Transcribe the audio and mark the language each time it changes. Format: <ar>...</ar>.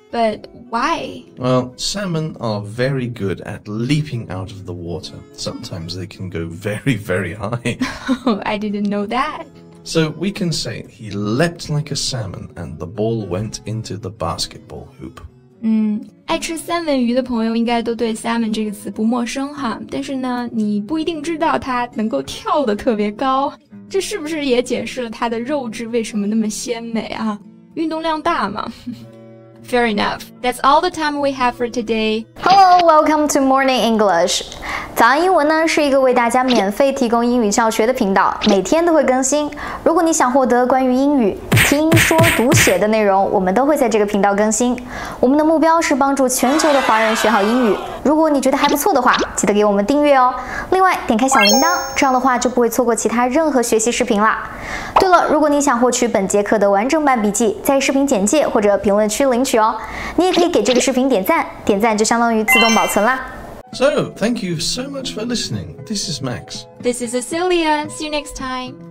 <en>But why? Well, salmon are very good at leaping out of the water. Sometimes they can go very, very high. Oh, I didn't know that. So we can say he leapt like a salmon and the ball went into the basketball hoop.</en> <zh>爱吃三文鱼的朋友应该都对 salmon 这个词不陌生哈，但是呢，你不一定知道它能够跳得特别高，这是不是也解释了它的肉质为什么那么鲜美啊？运动量大嘛。</zh> <en>Fair enough. That's all the time we have for today. Hello, welcome to Morning English.</en> <zh>早安英文呢是一个为大家免费提供英语教学的频道，每天都会更新。如果你想获得关于英语听说读写的内容，我们都会在这个频道更新。我们的目标是帮助全球的华人学好英语。如果你觉得还不错的话，记得给我们订阅哦。另外，点开小铃铛，这样的话就不会错过其他任何学习视频啦。对了，如果你想获取本节课的完整版笔记，在视频简介或者评论区领取哦。你也可以给这个视频点赞，点赞就相当于自动保存啦。</zh> <en>So, thank you so much for listening. This is Max. This is Cecilia. See you next time.</en>